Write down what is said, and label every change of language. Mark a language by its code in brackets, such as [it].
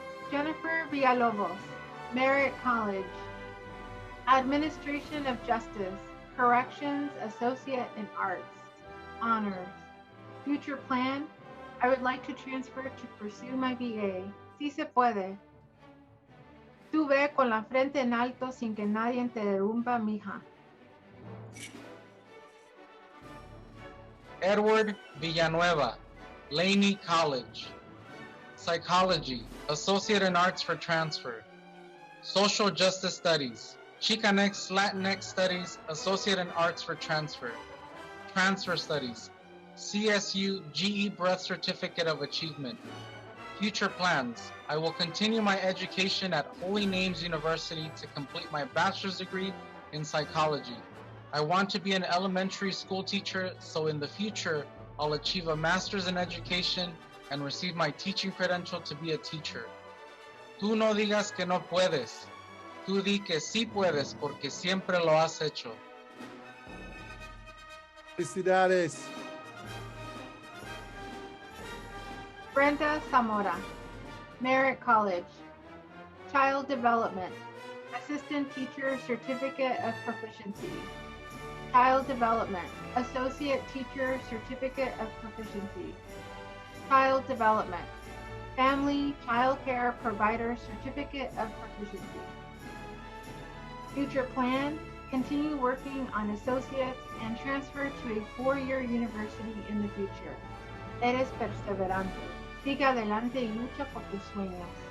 [en] Jennifer Villalobos, Merritt College. Administration of Justice, Corrections, Associate in Arts, Honors. Future plan, I would like to transfer to pursue my BA. [es] Si se puede. Tú ve con la frente en alto sin que nadie te derrumba, mija. [en] Edward Villanueva, Laney College. Psychology, Associate in Arts for transfer. Social Justice Studies, Chicanx Latinx Studies, Associate in Arts for transfer. Transfer Studies, CSU GE Breath Certificate of Achievement. Future plans, I will continue my education at Holy Names University to complete my bachelor's degree in psychology. I want to be an elementary school teacher, so in the future, I'll achieve a master's in education and receive my teaching credential to be a teacher. [es] Tú no digas que no puedes. Tú di que sí puedes porque siempre lo has hecho. Felicidades. [en] Brenda Zamora, Merritt College. Child Development, Assistant Teacher Certificate of Proficiency. Child Development, Associate Teacher Certificate of Proficiency. Child Development, Family Child Care Provider Certificate of Proficiency. Future plan, continue working on associates and transfer to a 4-year university in the future. [es] Eres perseverante. Sigue adelante y lucha por tus sueños.